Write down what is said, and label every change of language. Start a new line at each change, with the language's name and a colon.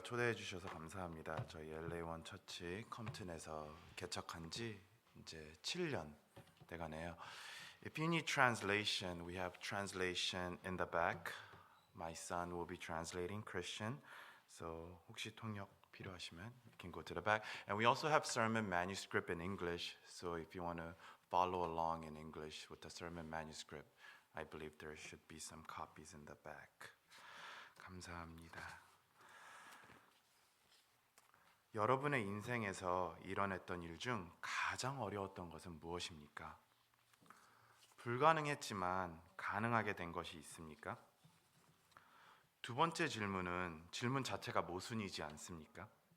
Korean: 초대해 주셔서 감사합니다. 저희 LA1 처치 컴튼에서 개척한 지 이제 7년 돼가네요.
English: If you need translation, we have translation in the back. My son will be translating Christian. So
Korean: 혹시 통역 필요하시면
English: you can go to the back. And we also have sermon manuscript in English. So if you want to follow along in English with the sermon manuscript, I believe there should be some copies in the back.
Korean: 감사합니다. 여러분의 인생에서 일어났던 일 중 가장 어려웠던 것은 무엇입니까? 불가능했지만 가능하게 된 것이 있습니까? 두 번째 질문은 질문 자체가 모순이지 않습니까?